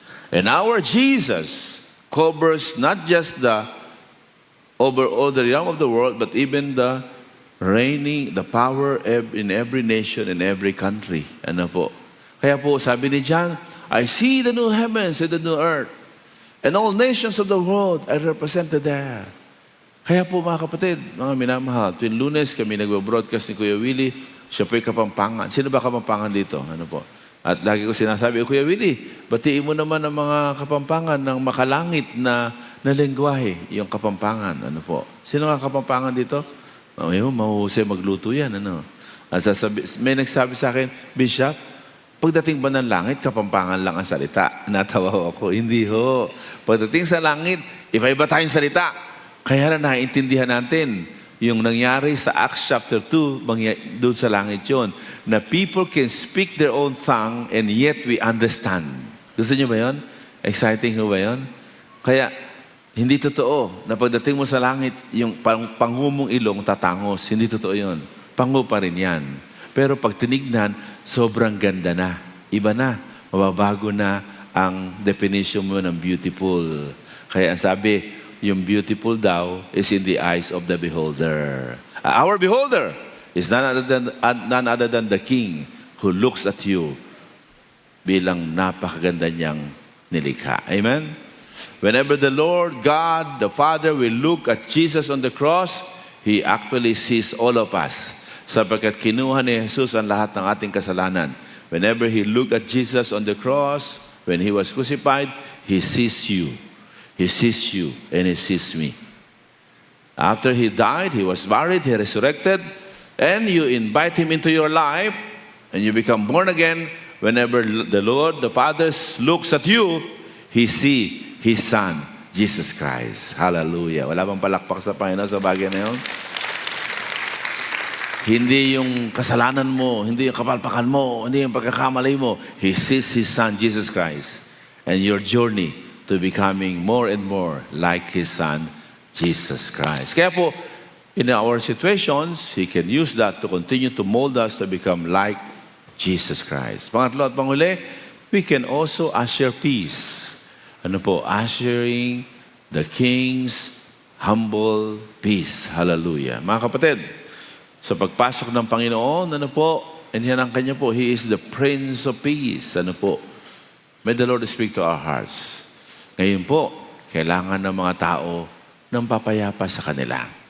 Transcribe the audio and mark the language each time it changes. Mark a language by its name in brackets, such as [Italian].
[English] And our Jesus covers not just the over all the realm of the world, but even the reigning, the power in every nation, in every country. Ano po? Kaya po, sabi ni John, I see the new heavens and the new earth, and all nations of the world are represented there. [Filipino] Kaya po mga kapatid, mga minamahal, tuwing Lunes kami nagbo-broadcast ni Kuya Willie, siya po'y Kapampangan. Sino ba Kapampangan dito? Ano po? At lagi ko sinasabi, Kuya Willie, batiin mo naman ang mga Kapampangan ng makalangit na lengguwahe, yung Kapampangan. Ano po? Sino nga Kapampangan dito? Mahuhusay magluto yan. Ano? At may nagsabi sa akin, Bishop, pagdating ba ng langit, Kapampangan lang ang salita? Natawa ako. Hindi ho. Pagdating sa langit, iba-iba tayong salita. Kaya na naiintindihan natin yung nangyari sa Acts chapter 2, doon sa langit yun, na people can speak their own tongue and yet we understand. Gusto niyo ba yun? Exciting ho ba yun? Kaya, hindi totoo na pagdating mo sa langit, yung panghumong ilong tatangos. Hindi totoo yun. Pangu pa rin yan. Pero pag tinignan, sobrang ganda na. Iba na. Mababago na ang definition mo ng beautiful. Kaya ang sabi, yung beautiful daw is in the eyes of the beholder. [English] Our beholder is none other than the King who looks at you bilang napakaganda niyang nilikha. Amen? Whenever the Lord God, the Father, will look at Jesus on the cross, He actually sees all of us. [Filipino] Sapagkat kinuha ni Jesus ang lahat ng ating kasalanan. [English] Whenever He looked at Jesus on the cross, when He was crucified, He sees you. He sees you and He sees me. After He died, He was buried, He resurrected, and you invite Him into your life, and you become born again. Whenever the Lord, the Father, looks at you, He sees His Son, Jesus Christ. Hallelujah. [Filipino] Wala bang palakpak sa Panginoon sa bagay na yun? Hindi yung kasalanan mo, hindi yung kapalpakan mo, hindi yung pagkakamali mo. [English] He sees His Son, Jesus Christ. And your journey to becoming more and more like His Son, Jesus Christ. Kaya po, in our situations, He can use that to continue to mold us to become like Jesus Christ. Pangatlo at panghuli, we can also usher peace. Ano po? Ushering the King's humble peace. Hallelujah. [Filipino] Mga kapatid, sa pagpasok ng Panginoon, ano po? [English] And yan ang Kanya po, He is the Prince of Peace. Ano po? May the Lord speak to our hearts. [Filipino] Ngayon po, kailangan ng mga tao ng papayapa sa kanila.